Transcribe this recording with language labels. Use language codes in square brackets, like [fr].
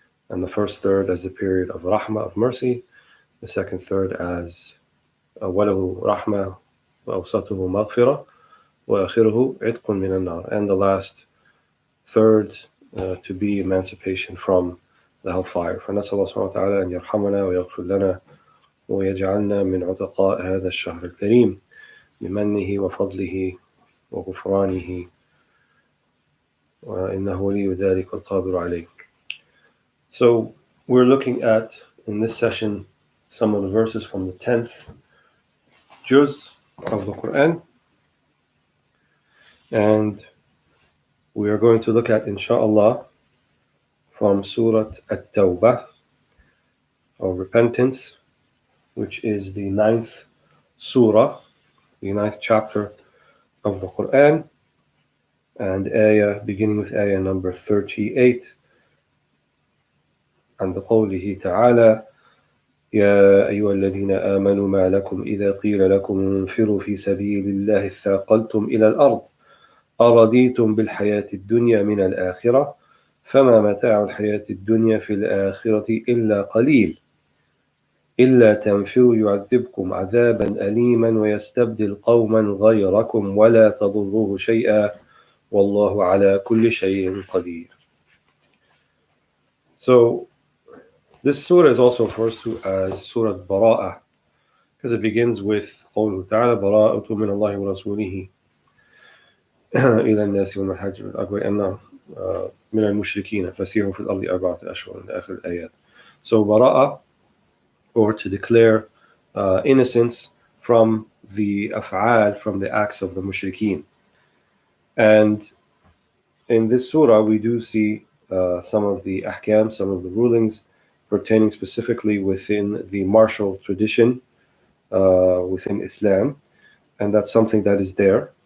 [en] and the first third as the period of rahmah, of mercy, the second third as [ar] وله رحمة وأوسطه مغفرة وآخره عتق من النار, [en] and the last third to be emancipation from the hellfire. [ar] فنسأل الله سبحانه وتعالى أن يرحمنا ويغفر لنا ويجعلنا من عتقاء هذا الشهر الكريم بمنه وفضله وغفرانه وإنه ولي ذلك القادر عليه. [en] So we're looking at, in this session, some of the verses from the 10th juz of the Quran, and we are going to look at, inshallah, from Surah At-Tawbah, or Repentance, which is the 9th surah, the 9th chapter of the Quran, and ayah, beginning with ayah number 38, and the [ar] قوله تعالى يا أيها الذين آمنوا ما لكم إذا قيل لكم انفروا في سبيل الله اثاقلتم إلى الأرض أرضيتم بالحياة الدنيا من الآخرة فما متاع الحياة الدنيا في الآخرة إلا قليل إلا تنفروا يعذبكم عذابا أليما ويستبدل قوما غيركم ولا تضروه شيئا والله على كل شيء قدير. [en] So this surah is also referred to as Surah Bara'ah, because it begins with [ar] قوله تعالى براءة من الله ورسوله إلى الناس يوم الحج الأكبر أن من المشركين فسيحوا في الأرض 4 أشهر إلى آخر الآيات. [en] So Bara'ah, or to declare innocence from the af'al, from the acts of the mushrikeen. And in this surah we do see some of the ahkam, some of the rulings pertaining specifically within the martial tradition within Islam, and that's something that is there.